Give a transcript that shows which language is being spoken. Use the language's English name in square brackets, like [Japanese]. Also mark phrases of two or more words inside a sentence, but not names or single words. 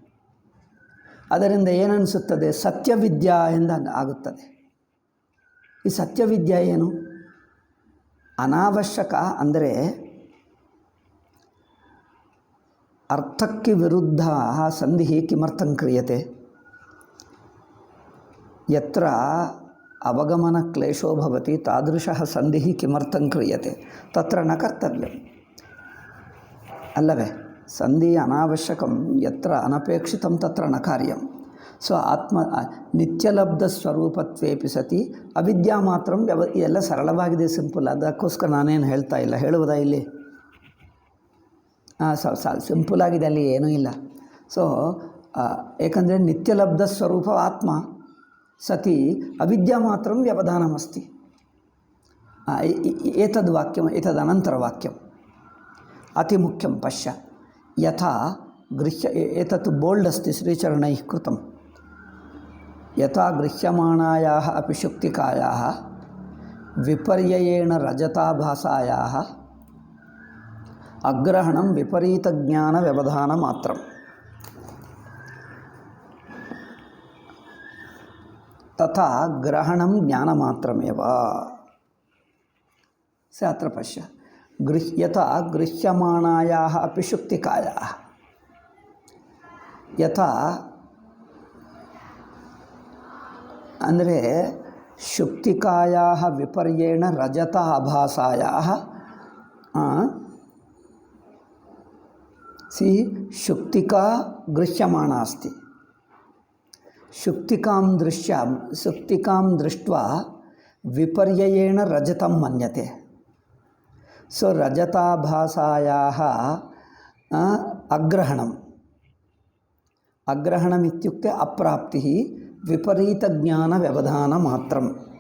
[Kannada] ಅದರಿಂದ ಏನನ್ನಿಸುತ್ತದೆ? ಸತ್ಯವಿದ್ಯಾ ಎಂದು ಆಗುತ್ತದೆ. ಈ ಸತ್ಯವಿದ್ಯೆ ಏನು? ಅನಾವಶ್ಯಕ ಅಂದರೆ ಅರ್ಥಕ್ಕೆ ವಿರುದ್ಧ [Sanskrit] ಸಂಧಿ ಕಿಮರ್ಥಂ ಕ್ರಿಯತೆ? ಯತ್ರ ಅವಗಮನ ಕ್ಲೇಶೋ ಭವತಿ ತಾದೃಶಃ ಸಂಧಿ ಕಿಮರ್ಥಂ ಕ್ರಿಯತೆ ತತ್ರ ನ ಕರ್ತವ್ಯಂ. [Kannada] ಅಲ್ಲವೇ? [Sanskrit] ಸಂಧಿ ಅನಾವಶ್ಯಕಂ ಯತ್ರ ಅನಪೇಕ್ಷಿತಂ ತತ್ರ ನ ಕಾರ್ಯಂ. ಸೊ ಆತ್ಮ ನಿತ್ಯಲಬ್ಧ ಸ್ವರೂಪತ್ವೇಪಿ ಸತಿ ಅವಿದ್ಯಾ ಮಾತ್ರ [Kannada] ಎಲ್ಲ ಸರಳವಾಗಿದೆ, [Sanskrit] ಸಿಂಪಲ್. [Kannada] ಅದಕ್ಕೋಸ್ಕರ ನಾನೇನು ಹೇಳ್ತಾ ಇಲ್ಲ, ಹೇಳುವುದಾ ಇಲ್ಲಿ? ಸಿಂಪಲ್ಲಾಗಿದೆ, ಅಲ್ಲಿ ಏನೂ ಇಲ್ಲ. [Sanskrit] ಸೊ ಏಕೆಂದರೆ ನಿತ್ಯಲಬ್ಧ ಸ್ವರೂಪ ಆತ್ಮ ಸತಿ ಅವಿದ್ಯಾ ಮಾತ್ರ ವ್ಯವಧಾನಮಸ್ತಿ. ಏತದ್ ವಾಕ್ಯಂ ಏತದನಂತರ ವಾಕ್ಯಂ ಅತಿ ಮುಖ್ಯಂ ಪಶ್ಯ. ಯಥಾ ಗೃಹ್ಯ ಏತತ್ ಬೋಲ್ಡ್ अस्ति श्रीचरणैः कृतं. यथा गृह्यमाणायाः अपि शुक्तिकायाः विपर्ययेण रजताभासायाः अग्रहणं विपरीतज्ञानव्यवधानमात्रम्. तथा ग्रहणं ज्ञानमात्रमेव. से अत्र पश्य. यथा गृह्यमाणायाः अपि शुक्तिकायाः, यथा ಅಂದರೆ ಶುಕ್ತಿಕಾಯಾः ವಿಪರ್ಯೇಣ ರಜತ ಆಭಾಸಾಯಾः ಶುಕ್ತಿಕಾ ಗೃಹ್ಯಮಾಣ अस्ति. शुक्तिकां दृष्ट्वा विपर्ययेण रजतं मन्यते. सो रजताभासायाः अग्रहणमित्युक्ते अप्राप्तिः विपरीतज्ञानव्यवधानमात्रम्.